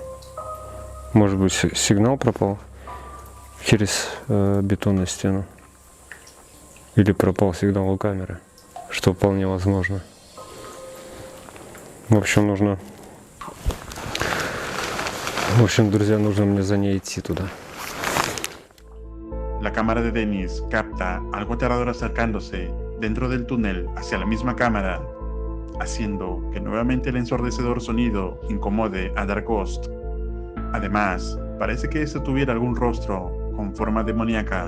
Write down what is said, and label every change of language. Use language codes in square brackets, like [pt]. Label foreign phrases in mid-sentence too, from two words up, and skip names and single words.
[ru] Может быть, сигнал пропал через бетонную стену? Или пропал сигнал у камеры? Что вполне возможно. В общем, друзья, нужно мне за ней идти туда. [es] La cámara de Dennis capta algo aterrador acercándose dentro del túnel hacia la misma cámara, haciendo que nuevamente el ensordecedor sonido incomode a Dark Ghost. Además, parece que este tuviera algún rostro con forma demoníaca.